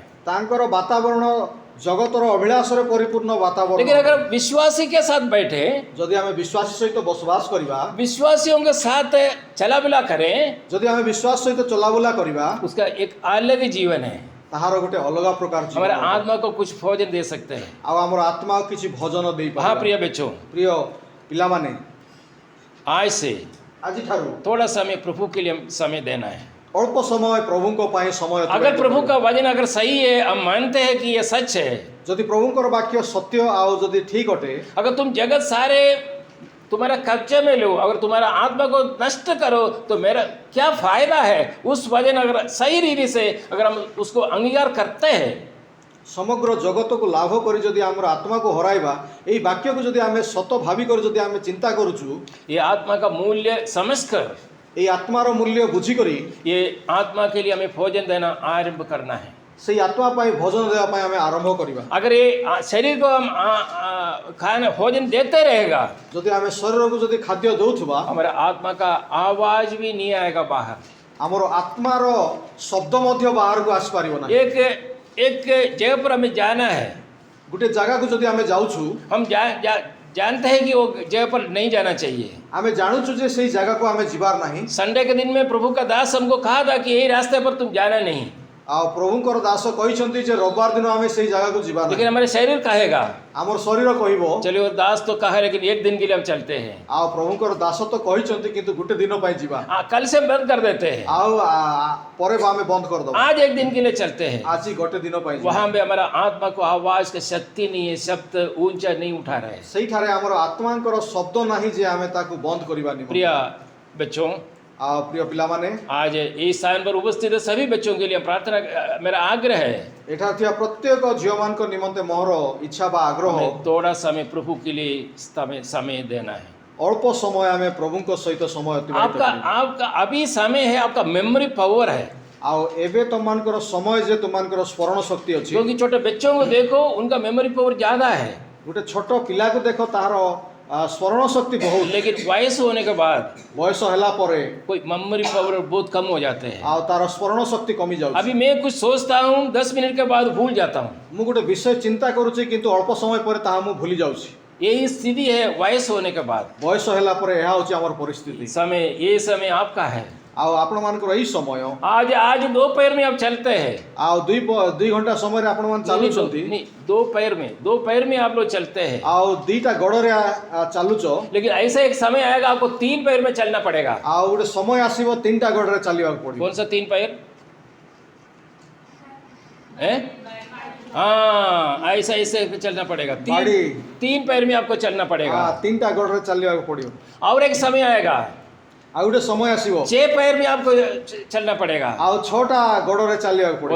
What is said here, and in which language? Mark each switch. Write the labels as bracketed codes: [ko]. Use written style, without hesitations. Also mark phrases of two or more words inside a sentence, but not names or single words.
[or] ତାଙ୍କର ବାତାବରଣ ଜଗତର ଅଭିଳାଷରେ ପରିପୂର୍ଣ୍ଣ ବାତାବରଣ। [hi] लेकिन अगर विश्वासी के साथ बैठे, [or] ଯଦି ଆମେ ବିଶ୍ୱାସୀ ସହିତ ବସବାସ କରିବା, [hi] विश्वासियों के साथ चला बुला करें, [or] ଯଦି ଆମେ ବିଶ୍ୱାସ ସହିତ ଚଲାବୁଲା କରିବା, [hi] उसका एक अलग जीवन है। [or] ତାହାର ଗୋଟେ ଅଲଗା ପ୍ରକାର ଜୀବନ [hi] हमारे [or] ଅଟେ। [hi] आत्मा को कुछ भोजन दे सकते हैं। [or] ଆଉ ଆମର ଆତ୍ମାକୁ କିଛି ଭୋଜନ [hi] हाँ [or] ଦେଇପାରିବା। [hi] प्रिय बच्चों, [or] ପ୍ରିୟ ପିଲାମାନେ, [hi] आज से [or] ଆଜିଠାରୁ [hi] थोड़ा समय प्रभु के लिए समय देना है। [or] ଅଳ୍ପ ସମୟ ପ୍ରଭୁଙ୍କ ପାଇଁ ସମୟ [hi] अगर [or] ଅତିବାହିତ [hi] प्रभु [or] କରିବା। [hi] का वचन अगर सही है, हम मानते हैं कि ये सच है। [or] ଯଦି ପ୍ରଭୁଙ୍କର ବାକ୍ୟ ସତ୍ୟ ଆଉ ଯଦି ଠିକ ଅଟେ, [hi] अगर तुम जगत सारे तुम्हारा कब्जे में लो, अगर तुम्हारा आत्मा को नष्ट करो, तो मेरा क्या फायदा है? उस वचन अगर सही रीति से अगर हम उसको अंगीकार करते हैं, [or] ସମଗ୍ର ଜଗତକୁ ଲାଭ କରି ଯଦି ଆମର ଆତ୍ମାକୁ ହରାଇବା, ଏଇ ବାକ୍ୟକୁ ଯଦି ଆମେ ସତ ଭାବିକରି ଯଦି ଆମେ ଚିନ୍ତା କରୁଛୁ, [hi] ये आत्मा का मूल्य समझकर [or] ଏଇ ଆତ୍ମାର ମୂଲ୍ୟ ବୁଝିକରି [hi] ये आत्मा के लिए हमें भोजन देना आरंभ करना है। [or] ସେଇ ଆତ୍ମା ପାଇଁ ଭୋଜନ ଦେବା ପାଇଁ ଆମେ ଆରମ୍ଭ କରିବା। [hi] अगर ये शरीर को हम खाना भोजन देते रहेगा, [or] ଯଦି ଆମେ ଶରୀରକୁ ଯଦି ଖାଦ୍ୟ ଦଉଥିବା, [hi] हमारा आत्मा का आवाज भी नहीं आएगा बाहर। [or] ଆମର ଆତ୍ମାର ଶବ୍ଦ ମଧ୍ୟ ବାହାରକୁ ଆସିପାରିବ ନାହିଁ। [hi] एक जगह पर हमें जाना है, [or] ଗୋଟେ ଜାଗାକୁ ଯଦି ଆମେ ଯାଉଛୁ, [hi] हम जानते हैं कि वो जगह पर नहीं जाना चाहिए। [or] ଆମେ ଜାଣୁଛୁ ଯେ ସେଇ ଜାଗାକୁ ଆମେ ଯିବାର ନାହିଁ। [hi] संडे के दिन में प्रभु का दास हमको कहा था कि यही रास्ते पर तुम जाना नहीं, [or] ଆଉ ପ୍ରଭୁଙ୍କର ଦାସ କହିଛନ୍ତି ଯେ ରବିବାର ଦିନ ଆମେ ସେଇ ଜାଗାକୁ ଯିବା ନାହିଁ। [hi] लेकिन हमारे शरीर कहेगा, [or] ଆମର ଶରୀର କହିବ, [hi] चलिए वो दास तो कहा, लेकिन एक दिन के लिए हम चलते हैं। [or] ଆଉ ପ୍ରଭୁଙ୍କର ଦାସ ତ କହିଛନ୍ତି କିନ୍ତୁ ଗୋଟେ ଦିନ ପାଇଁ ଯିବା, [hi] कल से हम बंद कर देते हैं, [or] ଆଉ ପରେ ଆମେ ବନ୍ଦ କରିଦବା। [hi] आज एक दिन के लिए चलते हैं। [or] ଆଜି ଗୋଟେ ଦିନ ପାଇଁ ଯିବା। [hi] वहां पे हमारा आत्मा को आवाज की शक्ति नहीं है, शब्द ऊंचा नहीं उठा रहे। [or] ସେଇଠାରେ ଆମର आत्माଙ୍କର ଶବ୍ଦ ନାହିଁ ଯେ ଆମେ ତାକୁ ବନ୍ଦ କରିବା ନିମନ୍ତେ। [hi] प्रिय बच्चों, [or] ଆଉ ପ୍ରିୟ ପିଲାମାନେ, [hi] आज इस स्थान पर उपस्थित सभी बच्चों के लिए प्रार्थना, मेरा आग्रह है, [or] ଏଠାରେ ଥିବା ପ୍ରତ୍ୟେକ ଝିଅମାନଙ୍କ ନିମନ୍ତେ ମୋର ଇଚ୍ଛା ବା ଆଗ୍ରହ, [hi] हमें थोड़ा समय प्रभु के लिए समय देना है। [or] ଅଳ୍ପ ସମୟ ଆମେ ପ୍ରଭୁଙ୍କ ସହିତ ସମୟ ଅତିବାହିତ [hi] आपका [or] କରିବା। [hi] आपका अभी समय है, आपका [en] memory power [hi] है। [or] ଆଉ ଏବେ ତମମାନଙ୍କର ସମୟ ଯେ ତୁମମାନଙ୍କର ସ୍ମରଣ ଶକ୍ତି ଅଛି। [hi] क्योंकि छोटे बच्चों को देखो, उनका [en] memory power [hi] ज्यादा है, [or] ଗୋଟେ ଛୋଟ ପିଲାକୁ ଦେଖ, ତାହାର ସ୍ମରଣ ଶକ୍ତି ବହୁତ, [hi] लेकिन वयस होने के बाद [or] ବୟସ ହେଲା ପରେ [hi] कोई [en] memory power [hi] बहुत कम हो जाते हैं। [or] ଆଉ ତାର ସ୍ମରଣ ଶକ୍ତି କମି ଯାଉଛି। [hi] अभी मैं कुछ सोचता हूँ, 10 मिनट के बाद भूल जाता हूँ। [or] ମୁଁ ଗୋଟେ ବିଷୟ ଚିନ୍ତା କରୁଛି କିନ୍ତୁ ଅଳ୍ପ ସମୟ ପରେ ତାହା ମୁଁ ଭୁଲି ଯାଉଛି। [hi] यही स्थिति है वयस होने के बाद। [or] ବୟସ ହେଲା ପରେ ଏହା ହେଉଛି ଆମର ପରିସ୍ଥିତି। [hi] ये समय आपका है। [or] ଆଉ ଆପଣମାନଙ୍କର ଏହି ସମୟ, [hi] आज दोपहर में आप चलते हैं, [or] ଆଉ ଦୁଇ ଘଣ୍ଟା ସମୟରେ ଆପଣମାନେ ଚାଲୁଛନ୍ତି, [hi] नहीं, दोपहर में आप लोग चलते हैं, [or] ଆଉ ଦିଟା ଗୋଡ଼ରେ ଚାଲୁଛ, [hi] लेकिन ऐसा एक समय आएगा आपको 3 पैर में चलना पड़ेगा। [or] ଆଉ ଗୋଟେ ସମୟ ଆସିବ ତିନିଟା ଗୋଡ଼ରେ ଚାଲିବାକୁ ପଡ଼ିବ। [hi] कौन सा 3 पैर है? हाँ, ऐसा ऐसे चलना पड़ेगा। [or] बाड़ी। [hi] तीन पैर में आपको चलना पड़ेगा। [or] ତିନିଟା ଗୋଡ଼େ ଚାଲିବାକୁ ପଡ଼ିବ। [hi] और एक समय आएगा [or] ଆଉ ଗୋଟେ ସମୟ ଆସିବ [hi] 6 पैर में आपको चलना पड़ेगा। [or] ଆଉ 6ଟା ଗୋଡ଼େ ଚାଲିବାକୁ ପଡ଼ିବ।